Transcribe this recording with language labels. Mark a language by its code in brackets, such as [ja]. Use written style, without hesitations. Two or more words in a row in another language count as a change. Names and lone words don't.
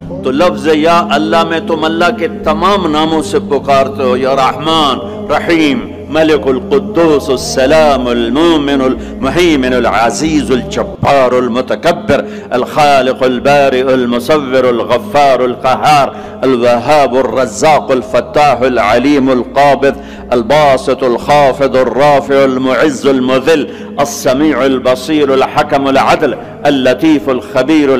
[hi] तो लफ्ज या अल्लाह में तुम अल्लाह के तमाम नामों से पुकारते हो, [ar] يا رحمن رحيم, الملك القدوس السلام المؤمن المهيمن العزيز الجبار المتكبر ال الخالق البارئ المصور الغفار القهار ال الوهاب الرزاق الفتاح العليم القابض ال الباسط الخافض الرافع المعز المذل السميع البصير الحكم العدل ال اللطيف الخبير